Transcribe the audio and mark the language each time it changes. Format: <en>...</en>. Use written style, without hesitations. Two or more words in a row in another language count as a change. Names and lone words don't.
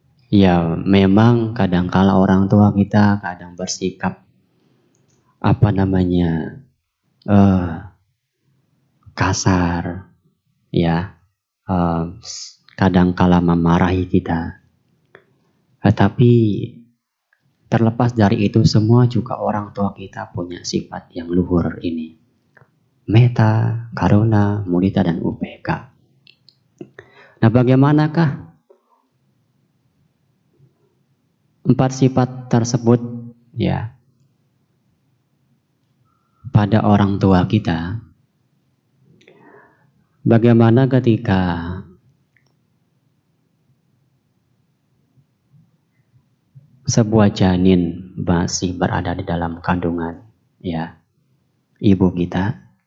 <id>Ya memang kadangkala orang tua kita kadang bersikap kasar, ya, kadangkala memarahi kita. Tetapi terlepas dari itu semua juga orang tua kita punya sifat yang luhur ini.</id> <pi>Metta, karuna, mudita,</pi> <id>dan upekkha. Nah, bagaimanakah 4 sifat tersebut ya pada orang tua kita? Bagaimana ketika sebuah janin masih berada di dalam kandungan ya ibu kita?</id>